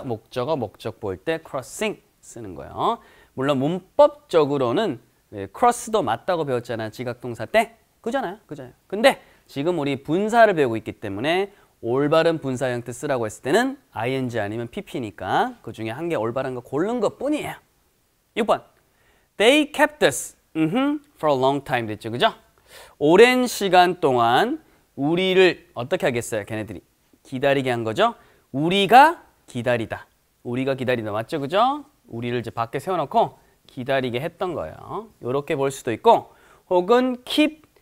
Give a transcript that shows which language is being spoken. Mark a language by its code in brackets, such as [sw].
[ko] 목적어, 목적 볼 때 crossing 쓰는 거예요. 물론 문법적으로는 cross도 맞다고 배웠잖아요, 지각동사 때. 그잖아요, 그잖아요. 근데 지금 우리 분사를 배우고 있기 때문에 올바른 분사 형태 쓰라고 했을 때는 ing 아니면 pp니까 그 중에 한 개 올바른 거 고른 것 뿐이에요. 6번. [en] They kept us for a long time [ko] 됐죠, 그죠? 오랜 시간 동안 우리를 어떻게 하겠어요, 걔네들이? 기다리게 한 거죠. 우리가 기다리다. 우리가 기다리다 맞죠, 그죠? 우리를 이제 밖에 세워놓고 기다리게 했던 거예요. 이렇게 볼 수도 있고 혹은 keep